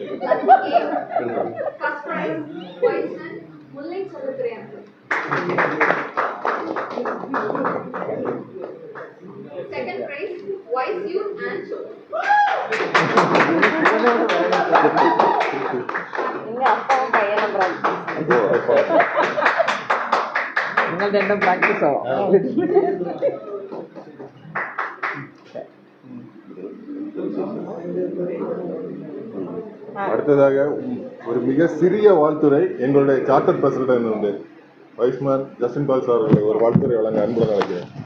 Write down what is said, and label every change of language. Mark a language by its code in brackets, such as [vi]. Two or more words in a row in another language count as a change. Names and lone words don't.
[en] Second prize, Wise Youth and Show. [ta] எங்க அப்பாவும் பையனும் ப்ராக்டிஸ். [ml] നിങ്ങളുടെ എല്ലാം പ്രാക്ടീസ് ആവാം. [ta] அடுத்ததாக ஒரு மிக சிறிய வாழ்த்துறை எங்களுடைய [en] charter president [ta] வந்து வைஸ்மேன் ஜஸ்டின் பால் சார் ஒரு வாழ்த்துறை வழங்க அன்புடன் நினைக்கிறேன்.